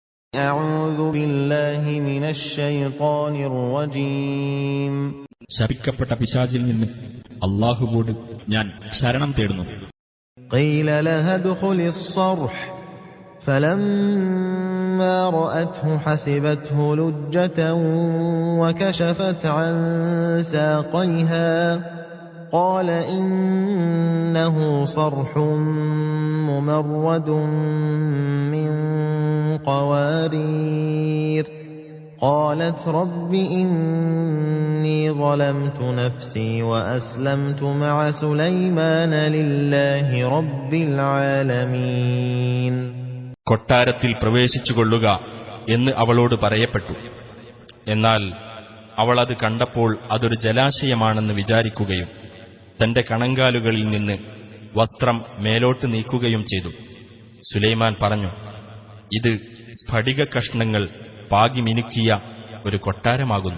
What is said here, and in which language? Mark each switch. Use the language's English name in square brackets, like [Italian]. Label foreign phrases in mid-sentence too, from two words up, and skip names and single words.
[Arabic] أعوذ بالله من الشيطان الرجيم. [Malayalam] ശപിക്കപ്പെട്ട പിശാചിൽ നിന്ന് അല്ലാഹുവോട് ഞാൻ ശരണം തേടുന്നു. [Arabic] قيل لها ادخل الصرح فلما رأته حسبته لجة وكشفت عن ساقيها قال إنه صرح ممرد من قوارير قالت رب إني ظلمت نفسي وأسلمت مع سليمان لله رب العالمين. [Malayalam] കൊട്ടാരത്തിൽ പ്രവേശിച്ചുകൊള്ളുക എന്ന് അവളോട് പറയപ്പെട്ടു. എന്നാൽ അവൾ അത് കണ്ടപ്പോൾ അതൊരു ജലാശയമാണെന്ന് വിചാരിക്കുകയും തന്റെ കണങ്കാലുകളിൽ നിന്ന് വസ്ത്രം മേലോട്ട് നീക്കുകയും ചെയ്തു. സുലൈമാൻ പറഞ്ഞു, ഇത് സ്ഫടിക കഷ്ണങ്ങൾ പാകി മിനുക്കിയ ഒരു കൊട്ടാരമാകുന്നു.